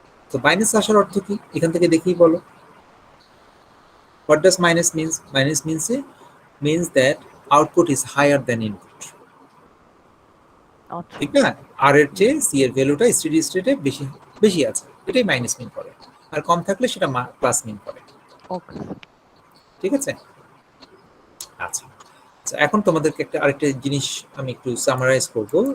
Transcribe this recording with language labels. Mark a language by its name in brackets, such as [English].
[Bangla] তো মাইনাস আসার অর্থ কি এখান থেকে দেখেই বলো। [English] What does minus means? Minus means that output is higher than input. [Bangla] ঠিক না? আর এর চেয়ে সি এর ভ্যালুটা স্টেডি স্টেটে বেশি বেশি আছে, এটাই মাইনাস মিন করে। আর কম থাকলে সেটা প্লাস মিন করে। [English] okay, [Bangla] ঠিক আছে? আচ্ছা, এখন তোমাদেরকে আরেকটা জিনিস আমি একটু সামারাইজ করব।